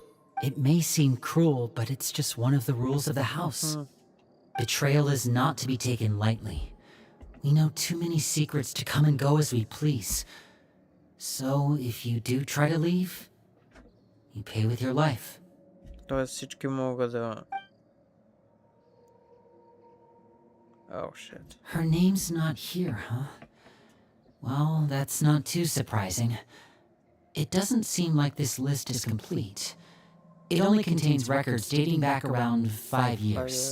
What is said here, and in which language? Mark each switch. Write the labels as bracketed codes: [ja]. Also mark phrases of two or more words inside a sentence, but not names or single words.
[en] It may seem cruel, but it's just one of the rules of the house. Betrayal is not to be taken lightly. We know too many secrets to come and go as we please. So, if you do try to leave, you pay with your life. [bg] Тоест всички могат да... [en] Oh shit. Her name's not here, huh? Well, that's not too surprising. It doesn't seem like this list is complete. It only contains records dating back around 5 years.